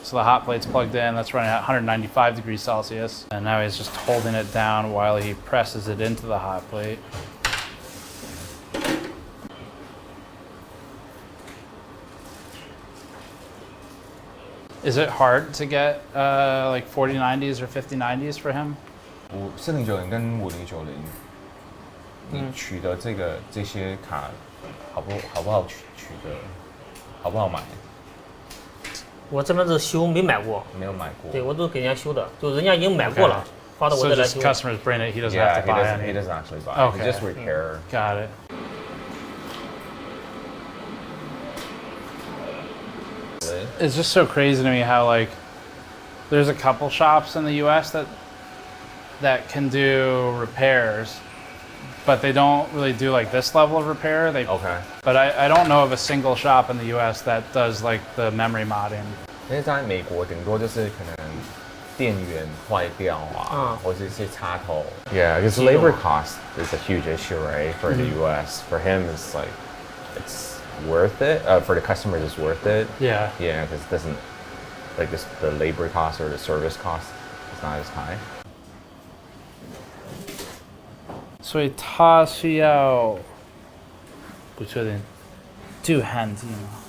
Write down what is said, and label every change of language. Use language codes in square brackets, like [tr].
[en] So the hot plate's plugged in, that's running at 195 degrees Celsius, and now he's just holding it down while he presses it into the hot plate. Is it hard to get like 4090s or 5090s for him? [zh] 4090跟5090，你取得这些卡好不好取得？好不好买？我这边是修，没买过。没有买过。对，我都给人家修的，就人家已经买过了，发到我这来修。 [en] So just customers bring it, he doesn't have to buy it. He doesn't actually buy it. Okay. He just repair. Got it. It's just so crazy to me how like there's a couple shops in the U.S. that can do repairs, but they don't really do like this level of repair. But I don't know of a single shop in the U.S. that does like the memory modding. [zh] 因为在美国顶多就是可能电源坏掉啊，或者一些插头。 [en] Yeah, because labor cost is a huge issue, right? For the U.S. For him, it's like it's worth it. For the customers, it's worth it. Yeah. Yeah, because it doesn't like this, the labor cost or the service cost is not as high. [zh] 所以他需要不确定镀焊剂吗？